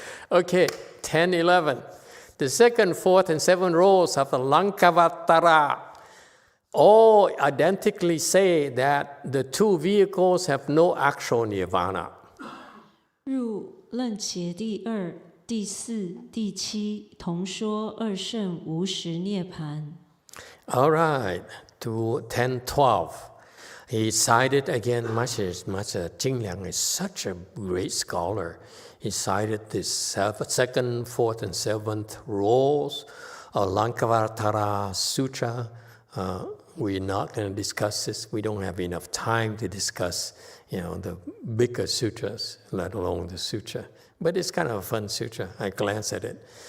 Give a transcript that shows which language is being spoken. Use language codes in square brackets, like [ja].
[en] Okay, 10, 11. The second, fourth, and seventh rules of the Lankavatara all identically say that the two vehicles have no actual nirvana. [zh] 入楞伽第二、第四、第七同说二圣无实涅槃。 [en] All right, to 10, 12. He cited again, Master Jingliang is such a great scholar. He cited the second, fourth, and seventh rules of Lankavatara Sutra. We're not going to discuss this. We don't have enough time to discuss, the bigger sutras, let alone the sutra. But it's kind of a fun sutra. I glanced at it.